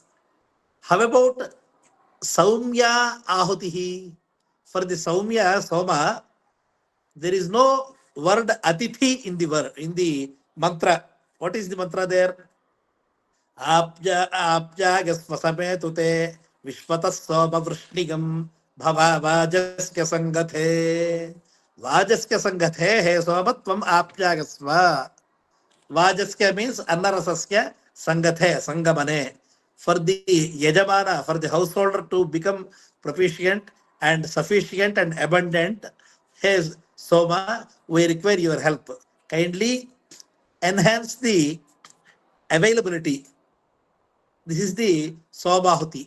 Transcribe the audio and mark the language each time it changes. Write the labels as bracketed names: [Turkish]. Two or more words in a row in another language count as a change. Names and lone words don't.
[English] How about Saumya Ahutihi? For the Saumya, Soma, there is no word Atithi in the mantra. What is the mantra there? [Sanskrit] Apja Gasvasame Tute Vishwata Soma Vrishnigam Bhava Vajaskya Sangathe. Vajaskya Sangathe He Somatvam Apyagasva. Vajaskya means Annarasasya Sangathe, Sangamane. [English] For the Yajamana, for the householder to become proficient and sufficient and abundant, hey Soma, we require your help. Kindly enhance the availability. This is the Somahuti.